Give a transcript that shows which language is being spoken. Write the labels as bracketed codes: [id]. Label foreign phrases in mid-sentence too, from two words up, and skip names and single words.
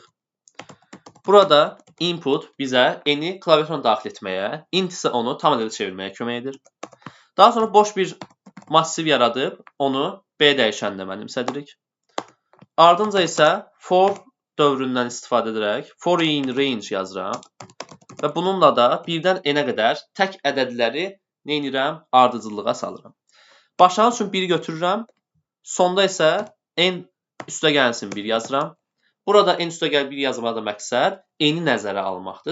[az] Burada input bizə n-i klaviaturana daxil etməyə, int isə onu tam ədədə çevirməyə kömək edir. Daha sonra boş bir massiv yaradıb onu b dəyişəninə mənimsədirik. Ardınca isə for dövründən istifadə edərək [en] for in range [az] yazıram və bununla da 1-dən n-ə qədər tək ədədləri nə edirəm? Ardıcıllığa salıram. Başlanğıc üçün 1-i götürürəm, sonda isə n üstə gəlsin 1 yazıram. Burada n üstə gəl 1 yazmada məqsəd n-i nəzərə almaqdır.